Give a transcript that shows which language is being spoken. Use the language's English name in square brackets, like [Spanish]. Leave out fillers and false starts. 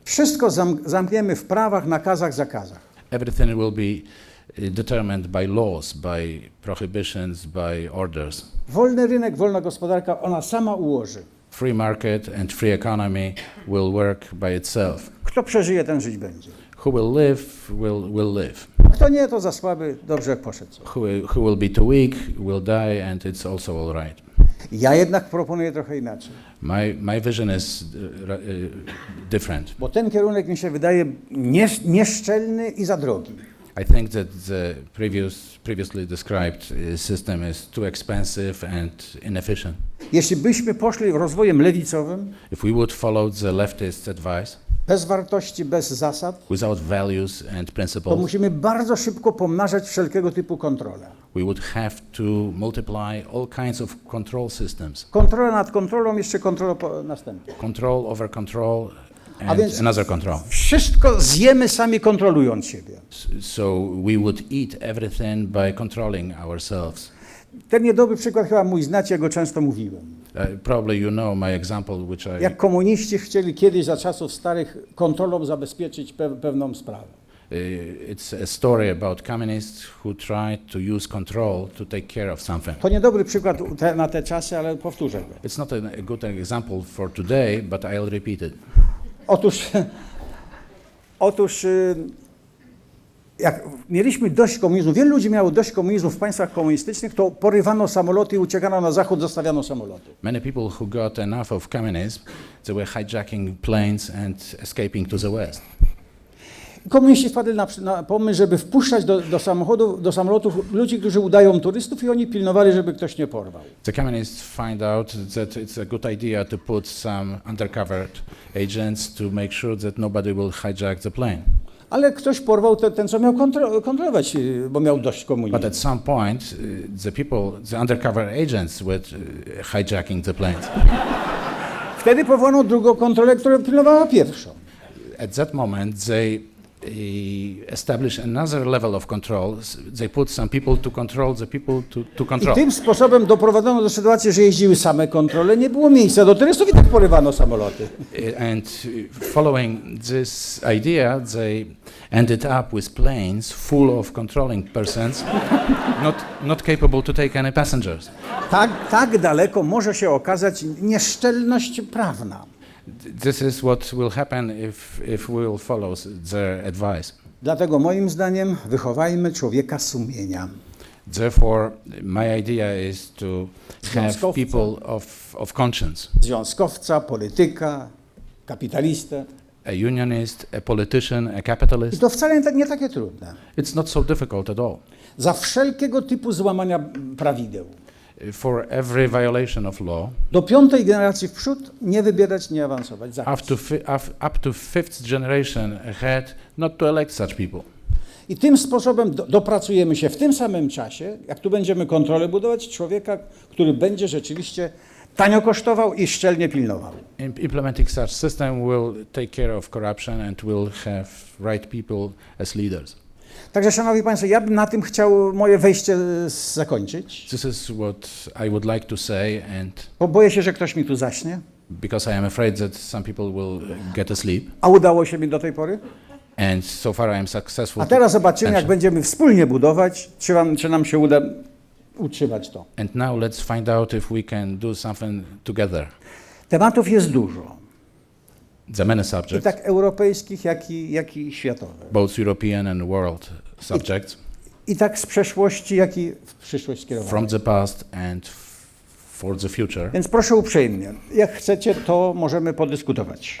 [Polish] Wszystko zamkniemy w prawach, nakazach, zakazach. [English] Everything will be determined by laws, by prohibitions, by orders. [Polish] Wolny rynek, wolna gospodarka, ona sama ułoży. [English] Free market and free economy will work by itself. [Polish] Kto przeżyje, ten żyć będzie. [English] Who will live, will live. [Polish] Kto nie, to za słaby, dobrze jak poszedł. [English] Who will be too weak will die, and it's also all right. [Polish] Ja jednak proponuję trochę inaczej. [English] My vision is different. [Polish] Bo ten kierunek mi się wydaje nieszczelny i za drogi. [English] I think that the previously described system is too expensive and inefficient. [Polish] Jeśli byśmy poszli rozwojem lewicowym, [English] If we would follow the leftist advice, [Polish] bez wartości, bez zasad, [English] without values and [Polish] to [English] principles, [Polish] musimy bardzo szybko pomnażać wszelkiego typu kontrole. [English] we would have to multiply all kinds of control systems. [Polish] Kontrola nad kontrolą, jeszcze kontrola następna. [English] Control over control [Polish] A [English] and [Polish] więc [English] another control. [Polish] wszystko zjemy sami kontrolując siebie. [English] So we would eat everything by controlling ourselves. [Polish] Ten niedobry przykład chyba mój znacie, ja go często mówiłem. [English] Probably you know my example, which [Polish] Jak komuniści chcieli kiedyś za czasów starych kontrolą zabezpieczyć pewną sprawę. [English] It's a story about communists who tried to use control to take care of something. [Polish] To niedobry przykład na te czasy, ale powtórzę go. [English] It's not a good example for today, but I'll repeat it. [Polish] Otóż jak mieliśmy dość komunizmu, wielu ludzi miało dość komunizmu w państwach komunistycznych, to porywano samoloty i uciekano na zachód, zostawiano samoloty. [English] Many people who got enough of communism, they were hijacking planes and escaping to the west. [Polish] Komuniści wpadli na pomysł, żeby wpuszczać do samolotów ludzi, którzy udają turystów i oni pilnowali, żeby ktoś nie porwał. [English] The communists find out that it's a good idea to put some undercover agents to make sure that nobody will hijack the plane. [Polish] Ale ktoś porwał ten, co miał kontrolować, bo miał dość komunizmu. [English] But at some point, the undercover agents were hijacking the planes. [Polish] Wtedy powołano drugą kontrolę, która pilnowała pierwszą. [English] At that moment, they establish another level of control. They put some people to control the people to [Polish] I [English] control. [Polish] tym sposobem doprowadzono do sytuacji, że jeździły same kontrole, nie było miejsca do turystów i tak porywano samoloty. [English] And following this idea, they ended up with planes full of controlling persons, not capable to take any passengers. [Polish] Tak daleko może się okazać nieszczelność prawna. [English] This is what will happen if we will follow their advice. [Polish] Dlatego moim zdaniem wychowajmy człowieka sumienia. [English] Therefore, my idea is to have [Polish] Związkowca. [English] people of conscience, [Polish] Związkowca, polityka, kapitalistę. [English] a unionist, a politician, a [Polish] I [English] capitalist. [Polish] to wcale nie takie trudne. [English] It's not so difficult at all. [Polish] Za wszelkiego typu złamania prawideł. [English] For every violation of law, [Polish] Do 5. generacji w przód nie wybierać, nie awansować. Zakaz. [English] up to 5th generation ahead, not to elect such people. [Polish] I tym sposobem dopracujemy się w tym samym czasie, jak tu będziemy kontrolę budować, człowieka, który będzie rzeczywiście tanio kosztował i szczelnie pilnował. [English] Implementing such system will take care of corruption and will have right people as leaders. [Polish] Także, szanowni państwo, ja bym na tym chciał moje wejście zakończyć, [English] This is what I would like to say, and [Polish] bo boję się, że ktoś mi tu zaśnie. [English] because I am afraid that some people will get asleep, [Polish] A udało się mi do tej pory. [English] and so far I am successful. [Polish] A teraz zobaczymy, jak [English] Attention. [Polish] będziemy wspólnie budować, czy nam się uda utrzymać to. [English] And now let's find out if we can do something together. [Polish] Tematów jest dużo. [English] There are many [Polish] I [English] subjects, [Polish] tak europejskich, jak i światowych. [English] both European and world subjects, [Polish] I tak z przeszłości, jak i w przyszłość skierowanych. [English] from the past and for the future. [Polish] Więc proszę uprzejmie, jak chcecie, to możemy podyskutować.